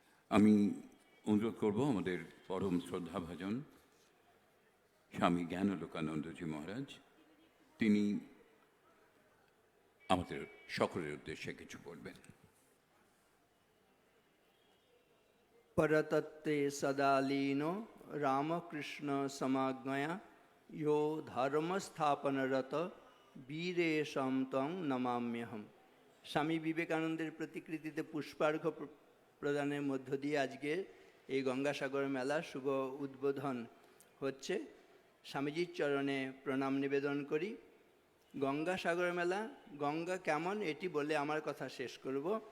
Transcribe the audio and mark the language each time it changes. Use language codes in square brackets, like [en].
[bn] আমি অনুরোধ করব আমাদের পরম শ্রদ্ধাভাজন স্বামী জ্ঞানালোকানন্দজি মহারাজ, তিনি আমাদের সকলের উদ্দেশ্যে কিছু বলবেন। [sa] परतत्ते सदा लीनो रामकृष्ण समाज्ञया यो धर्मस्थापनरत বীরেশম তং নমাম্যহম। [bn] স্বামী বিবেকানন্দের প্রতিকৃতিতে পুষ্পার্ঘ্য প্রদানের মধ্য দিয়ে আজকে এই গঙ্গাসাগর মেলা শুভ উদ্বোধন হচ্ছে। স্বামীজির চরণে প্রণাম নিবেদন করি। গঙ্গাসাগর মেলা, গঙ্গা কেমন এটি বলে আমার কথা শেষ করব।